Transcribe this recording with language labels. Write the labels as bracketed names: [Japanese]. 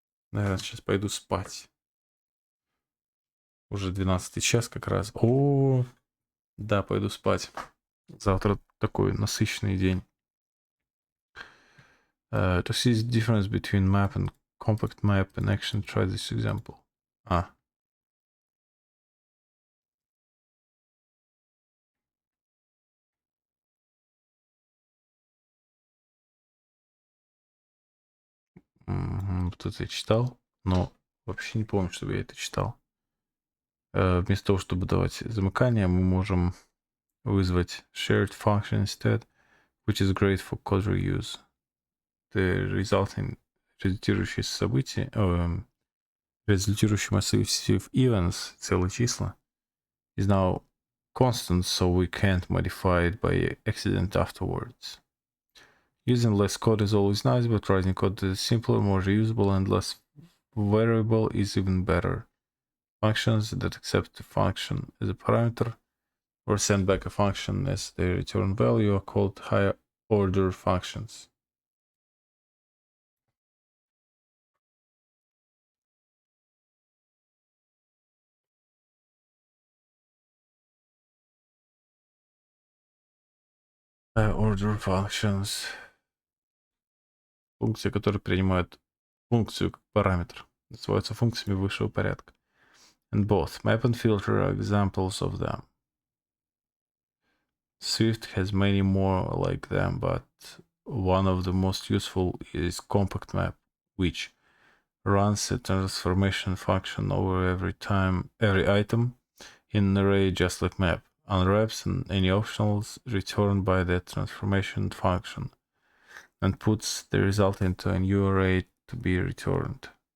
[Russian] Наверное, сейчас пойду спать. Уже 12 час как раз. Да, пойду спать. Завтра такой насыщенный день. [English] To see the difference between map and compact map in action, try this example. [Russian] Вот это я читал, но вообще не помню, чтобы я это читал. Вместо того, чтобы давать замыкание, мы можем вызвать [English] shared function instead, which is great for code reuse. The resulting [Russian] результирующее событие, результирующий [English] massive events, [Russian] целые числа, [English] is now constant, so we can't modify it by accident afterwards. Using less code is always nice, but writing code that is simpler, more reusable, and less variable is even better. Functions that accept the function as a parameter or send back a function as their return value are called higher order functions. Higher order functions. [Russian] Функции, которые принимают функцию как параметр, называются функциями высшего порядка. [English] And both map and filter are examples of them. Swift has many more like them, but one of the most useful is compact map, which runs a transformation function over every item in an array just like map, unwraps any optionals returned by that transformation function, and puts the result into a new array to be returned.